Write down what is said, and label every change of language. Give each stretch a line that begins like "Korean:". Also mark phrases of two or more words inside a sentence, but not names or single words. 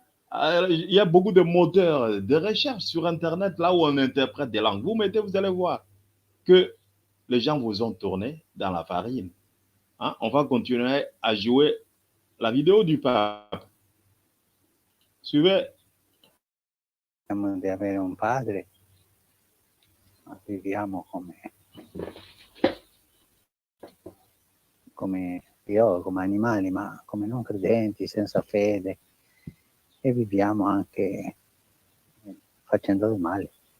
French: Il y a beaucoup de moteurs de recherche sur Internet, là où on interprète des langues. Vous mettez, vous allez voir que les gens vous ont tourné dans la farine. Hein? On va continuer à jouer la vidéo du pape. Suivez.
Italian: Di avere un padre, ma viviamo come animali, ma come non credenti, senza fede, e viviamo anche facendo del male.